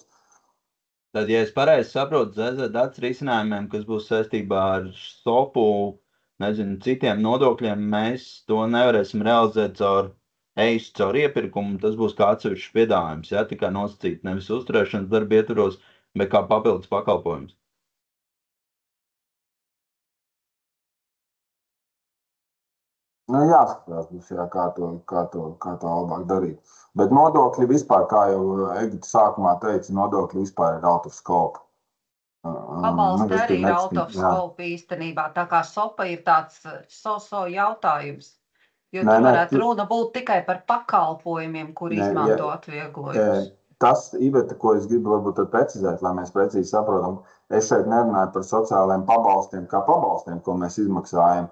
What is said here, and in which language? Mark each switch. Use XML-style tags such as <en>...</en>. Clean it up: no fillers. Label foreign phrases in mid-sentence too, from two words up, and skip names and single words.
<lv>Tad, ja es pareizi saprotu, ZZDats risinājumiem, kas būs saistībā ar SOPu, nezinu, citiem nodokļiem, mēs to nevarēsim realizēt caur iepirkumu, tas būs kā atsevišķs piedāvājums, ja, tikai nosacīt nevis uzturēšanas darba ietvaros, bet kā papildus pakalpojums. Jāskatās būs, jā, kā to labāk darīt. Bet nodokļi vispār, kā jau Egita sākumā teica, nodokļi vispār ir</lv> <en>out of scope.</en> <lv>Pabalsti arī ir</lv> <en>out of scope</en> <lv>īstenībā, tā kā SOPA ir tāds jautājums. Jo tur varētu runa būt tikai par pakalpojumiem, kur izmanto atvieglojumus. Tas, Iveta, ko es gribu varbūt precizēt, lai mēs precīzi saprotam, es šeit nerunāju par sociālajiem pabalstiem, kā pabalstiem, ko mēs izmaksājam.</lv>